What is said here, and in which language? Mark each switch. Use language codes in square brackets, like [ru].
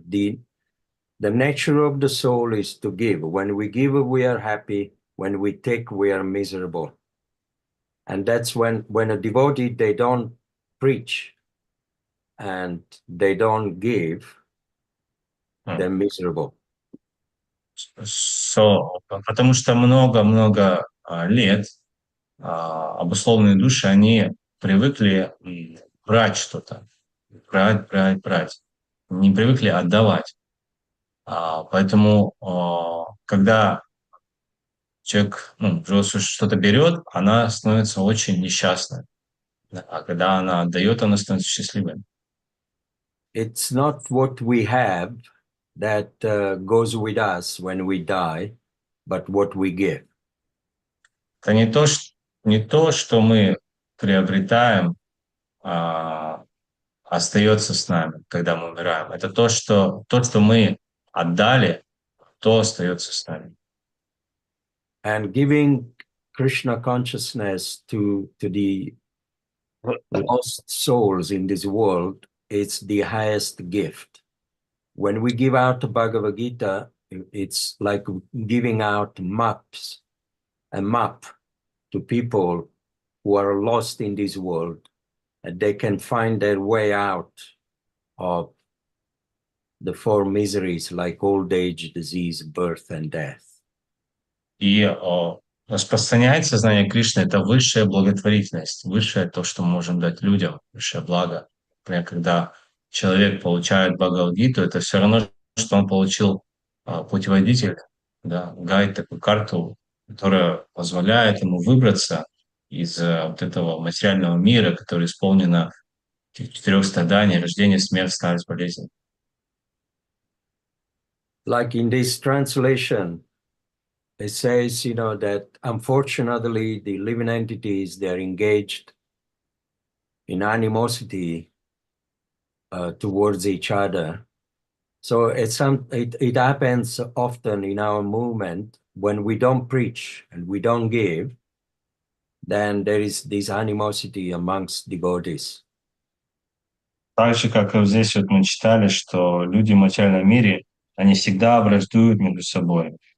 [en] The nature of the soul is to give. When we give, we are happy. When we take, we are miserable. And that's when a devotee, they don't preach and they don't give, they're miserable. [ru] So, потому что много лет обусловленные души, они привыкли брать что-то, брать, не привыкли отдавать. Поэтому, когда человек что-то берет, она становится очень несчастной. А когда она отдает, она становится счастливой. [en] It's not what we have that goes with us when we die, but what we give. [ru] Это не то, что мы приобретаем, остается с нами, когда мы умираем. Это то, что мы отдали, то остается с нами. [en] And giving Krishna consciousness to the lost souls in this world, it's the highest gift. When we give out the Bhagavad Gita, it's like giving out a map to people who are lost in this world, and they can find their way out of the four miseries like old age, disease, birth, and death. [ru] И распространять сознание Кришны — это высшая благотворительность, высшее то, что мы можем дать людям, высшее благо. Например, когда человек получает Бхагавад-гиту, это все равно, что он получил путеводитель, да, гайд, такую карту, которая позволяет ему выбраться из вот этого материального мира, который исполнено этих 4 страданий: рождение, смерть, старость, болезнь. [en] Like in this translation, it says, that unfortunately the living entities, they're engaged in animosity towards each other. So it happens often in our movement when we don't preach and we don't give, then there is this animosity amongst devotees. [ru] Так же, как и вот здесь вот мы читали, что люди в материальном мире, они всегда враждуют между собой.